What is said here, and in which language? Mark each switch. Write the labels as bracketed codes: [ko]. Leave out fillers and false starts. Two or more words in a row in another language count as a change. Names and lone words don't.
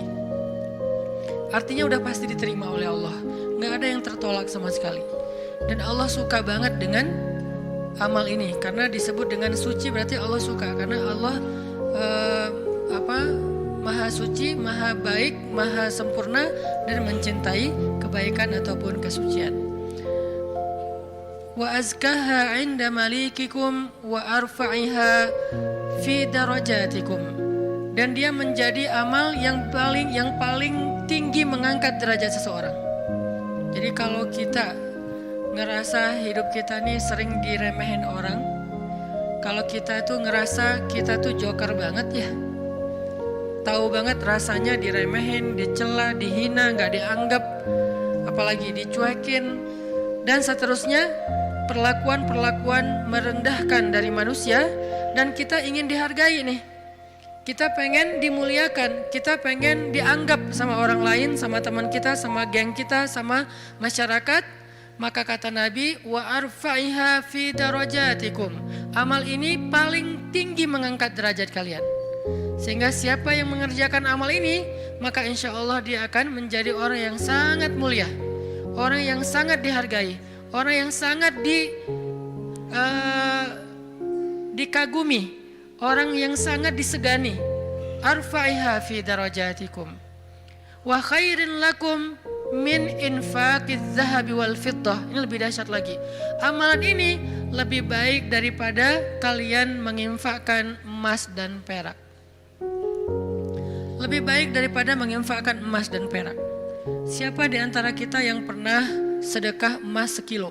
[id] Artinya udah pasti diterima oleh Allah, nggak ada yang tertolak sama sekali. Dan Allah suka banget dengan amal ini, karena disebut dengan suci berarti Allah suka, karena Allah maha suci, maha baik, maha sempurna, dan mencintai kebaikan ataupun kesucian. [ar] وأزكاها عند مليككم وأرفعها في درجاتكم, [id] dan dia menjadi amal yang paling tinggi mengangkat derajat seseorang. Jadi kalau kita ngerasa hidup kita nih sering diremehin orang, kalau kita tuh ngerasa kita tuh joker banget ya, tahu banget rasanya diremehin, dicela, dihina, gak dianggap, apalagi dicuekin, dan seterusnya, perlakuan-perlakuan merendahkan dari manusia, dan kita ingin dihargai nih. Kita pengen dimuliakan, kita pengen dianggap sama orang lain, sama teman kita, sama geng kita, sama masyarakat. Maka kata Nabi, [ar] وأرفعها في درجاتكم, [id] amal ini paling tinggi mengangkat derajat kalian. Sehingga siapa yang mengerjakan amal ini, maka [ar] إن شاء الله [id] dia akan menjadi orang yang sangat mulia, orang yang sangat dihargai, orang yang sangat dikagumi, orang yang sangat disegani. [ar] وأرفعها في درجاتكم وخير لكم من إنفاق الذهب والفضة. [id] Ini lebih dahsyat lagi. Amalan ini lebih baik daripada kalian menginfakkan emas dan perak. Lebih baik daripada menginfakkan emas dan perak. Siapa di antara kita yang pernah sedekah emas sekilo?